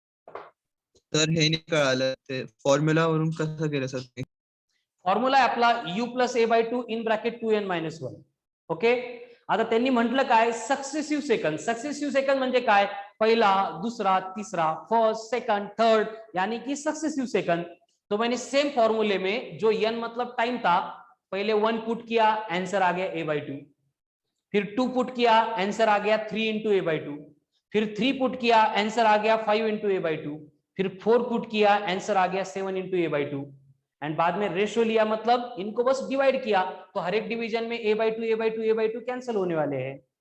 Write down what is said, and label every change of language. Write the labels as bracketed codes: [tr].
[mr] Sir हे नाही कळालं, ते फॉर्म्युला वरून कसं केलं सर ते? फॉर्म्युला आहे आपला u + a/2 in bracket 2n - 1। Okay, आता त्यांनी म्हटलं काय, सक्सेसिव्ह सेकंड म्हणजे काय, पहिला, दूसरा, तीसरा, फर्स्ट, सेकंड, थर्ड, [hi] यानी कि सक्सेसिव सेकंड। तो मैंने सेम फॉर्मूले में जो n मतलब टाइम था, पहले 1 पुट किया, आंसर आ गया a/2, फिर 2 पुट किया, आंसर आ गया 3 × a/2, फिर 3 पुट किया, आंसर आ गया 5 × a/2, फिर 4 पुट किया, आंसर आ गया 7 × a/2, एंड बाद में रेशो लिया, मतलब इनको बस डिवाइड किया, तो हर एक डिवीजन में a/2 कैंसिल होने वाले हैं।